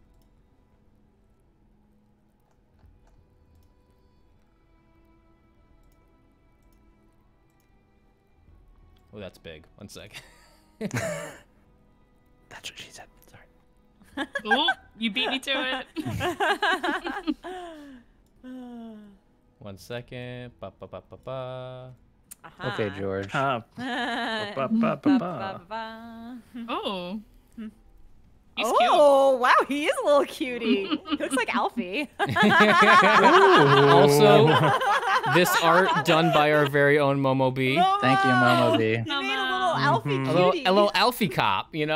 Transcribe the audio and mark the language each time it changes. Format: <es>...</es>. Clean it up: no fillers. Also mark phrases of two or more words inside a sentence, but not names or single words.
<en>Oh, that's big. 1 second. That's what she said. Sorry. Oh, you beat me to it. 1 second. Ba ba ba ba ba. Okay, George. Ba, ba, ba, ba, ba. Oh. He's cute. Oh, wow, he is a little cutie. He looks like Alfie. Also, this art done by our very own Momo B. Thank you, Momo B. He made a little Alfie A little, cutie. a little Alfie cop, you know?</en>